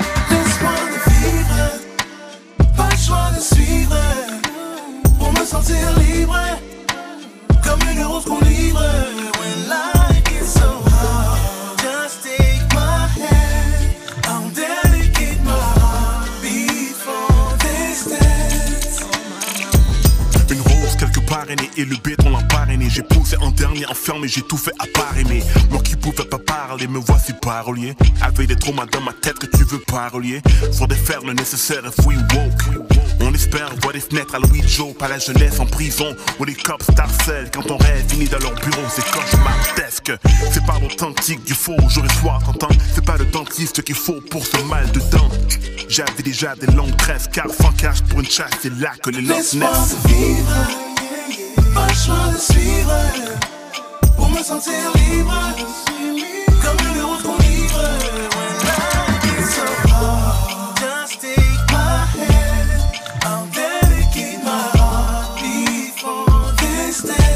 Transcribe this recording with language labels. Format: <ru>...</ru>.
<fr>Laisse-moi le vivre, pas le choix de suivre, pour me sentir libre, comme une rose qu'on livre.</fr> <en>When life is so hard, just take my hand, I'll dedicate my heartbeat for this dance.</en> <fr>Une rose quelque part est née et le béton l'a parrainé. J'ai poussé en dernier enfermé, j'ai tout fait à part aimer. Moi qui pouvais pas parler, me voici parolier. Avec des traumas dans ma tête que tu veux parolier. Faut défaire le nécessaire if we woke. On espère voir des fenêtres à Louis Joe, pas la jeunesse en prison où les cops t'harcèlent quand ton rêve finit dans leur bureau. C'est cauchemardesque, c'est pas l'authentique du faux. Jour et soir t'entends, c'est pas le dentiste qu'il faut pour ce mal de dents. J'avais déjà des longues tresses, car sans cash pour une chasse, c'est là que les locks Laisse-moi naissent. vivre, pas le choix de suivre, pour me sentir libre, comme une route qu'on livre.</fr> <en>When life is so hard, just take my hand. I'll dedicate my heartbeat for this day.</en>